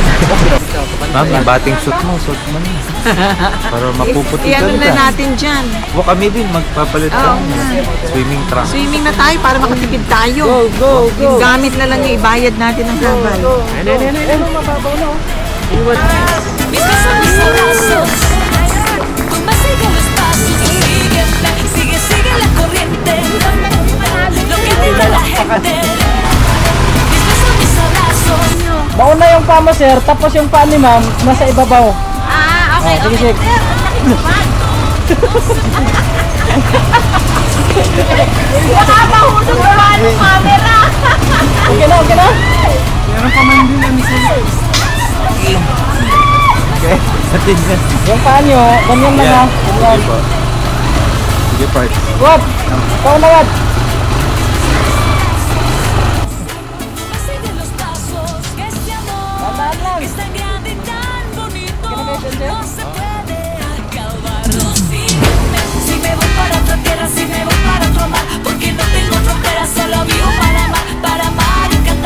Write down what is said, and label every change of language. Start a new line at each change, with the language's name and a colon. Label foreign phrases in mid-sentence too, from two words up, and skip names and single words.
Filipino: Ma'am, yung bating suit mo na. Para mapuputi ka. I-ano na natin dyan. O kami din, magpapalit ka. Swimming trunk. Swimming na tayo para makatipid tayo. Go! Yung gamit na lang yung ibayad natin ng habal. Ano, mababaw na.
Spanish: Mis besos, mis abrazos. Tú me sigues los pasos. Sígueme, sigue la corriente. Lo que diga la gente. Mis besos, mis abrazos.
Filipino: Mauna yung paa mo, sir, tapos yung paa ni ma'am, nasa ibabaw. Okay. Sige. Nakapahulog naman yung camera. Okay na. Meron pa man din na misal. Okay, natin yan. Yung paa nyo, ganyan na nga. Sige, part. What? Ikaw na what?
Spanish: Sigue los pasos. Que este amor es tan grande y tan bonito. No se puede acabar. Sígueme, si me voy para otra tierra, si me voy para otro mar. Porque no tengo fronteras, solo vivo para amar y cantar.